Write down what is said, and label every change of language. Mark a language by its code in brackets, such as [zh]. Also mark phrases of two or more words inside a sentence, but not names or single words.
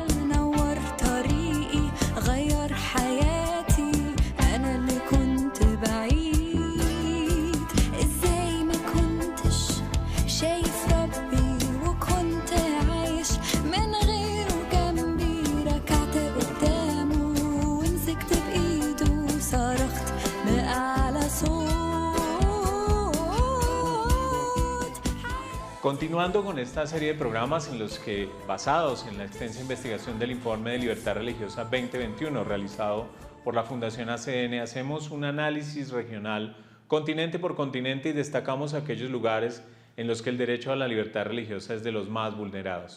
[ar] نور طريقي غير حياتي انا اللي كنت بعيد ازاي ما كنتش شايف ربي وكنت عايش من غيره جنبي ركعت قدامه ومسكت بايده صرخت بأعلى صوت. [es] Continuando con esta serie de programas en los que, basados en la extensa investigación del Informe de Libertad Religiosa 2021 realizado por la Fundación ACN, hacemos un análisis regional continente por continente y destacamos aquellos lugares en los que el derecho a la libertad religiosa es de los más vulnerados.